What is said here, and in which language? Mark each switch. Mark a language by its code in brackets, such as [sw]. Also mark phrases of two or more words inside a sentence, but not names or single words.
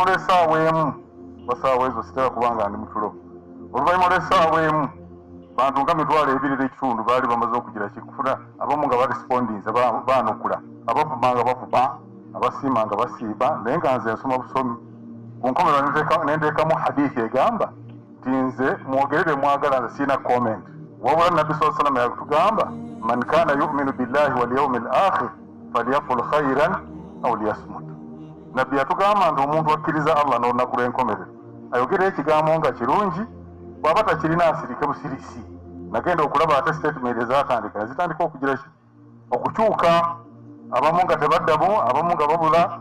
[lg] lw'essaawa emu basaawa ezo sitera kubanga ndi mutulo oluvannyuma lw'essaawa emu bantu nga 2.2 baali bamaze okugira kikufuna abamu nga barespondinze baanukula abavuma nga bavuma abasiima nga basiiba naye nga nze nsoma busomi ku nkomerero nenteekamu hadithi egamba nti nze mwogerere mwagala nze siina comment wabula nabbi [ar] صلى الله عليه وسلم [lg] yatugamba [ar] من كان يؤمن بالله واليوم الآخر فليقل خيرا أو ليصمت. [lg] Nabbi yatugamba nti omuntu akkiriza Allah n'olunaku lw'enkomerero ayogera ekigambo nga kirungi bw'aba takirina asirike busirisi. Nagenda okulaba ate statement ezatandika zitandika okugira okukyuka abamu nga tebaddamu abamu nga babula.